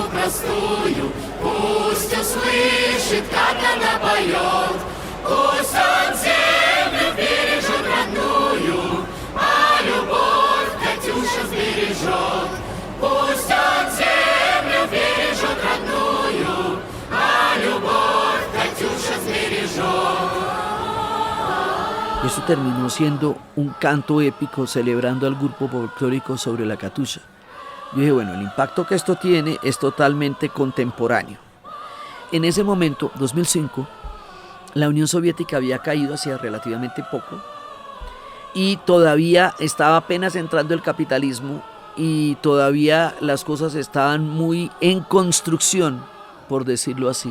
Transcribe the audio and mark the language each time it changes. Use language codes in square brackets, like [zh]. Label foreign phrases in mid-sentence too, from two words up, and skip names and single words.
[ru] простую, пусть услышит, как она поет, пусть он землю бережет родную, а любовь Катюша сбережет. Пусть он землю бережет родную, а любовь Катюша сбережет. [es] Esto terminó siendo un canto épico celebrando al grupo folclórico sobre la Katusha. Yo dije, bueno, el impacto que esto tiene es totalmente contemporáneo. En ese momento, 2005, la Unión Soviética había caído hacía relativamente poco y todavía estaba apenas entrando el capitalismo y todavía las cosas estaban muy en construcción, por decirlo así.